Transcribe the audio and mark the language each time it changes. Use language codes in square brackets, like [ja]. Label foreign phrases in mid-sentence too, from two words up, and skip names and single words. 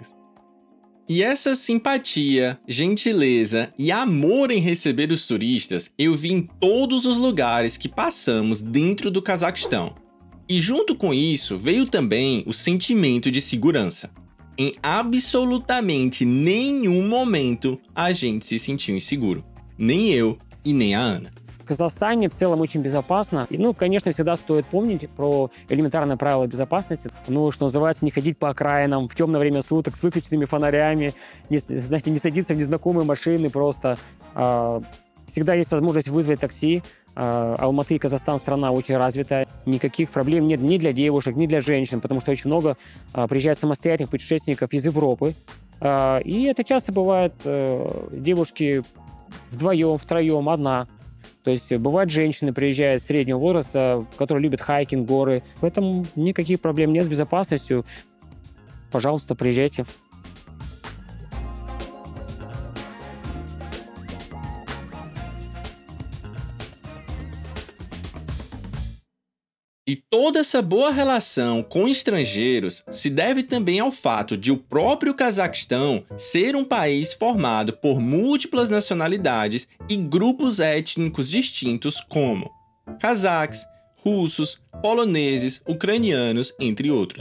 [pt] E essa simpatia, gentileza e amor em receber os turistas eu vi em todos os lugares que passamos dentro do Cazaquistão. E junto com isso veio também o sentimento de segurança. Em absolutamente nenhum momento a gente se sentiu inseguro. Nem eu e nem a Ana. [ru] В Казахстане в целом очень безопасно. И, конечно, всегда стоит помнить про элементарные правила безопасности. Ну, что называется, не ходить по окраинам в темное время суток с выключенными фонарями, не садиться в незнакомые машины просто. Всегда есть возможность вызвать такси. Алматы и Казахстан страна очень развитая. Никаких проблем нет ни для девушек, ни для женщин, потому что очень много приезжает самостоятельных путешественников из Европы. И это часто бывает девушки вдвоем, втроем, одна. То есть бывают женщины, приезжают среднего возраста, которые любят хайкинг, горы. Поэтому никаких проблем нет с безопасностью. Пожалуйста, приезжайте. [pt] E toda essa boa relação com estrangeiros se deve também ao fato de o próprio Cazaquistão ser um país formado por múltiplas nacionalidades e grupos étnicos distintos como cazaques, russos, poloneses, ucranianos, entre outros.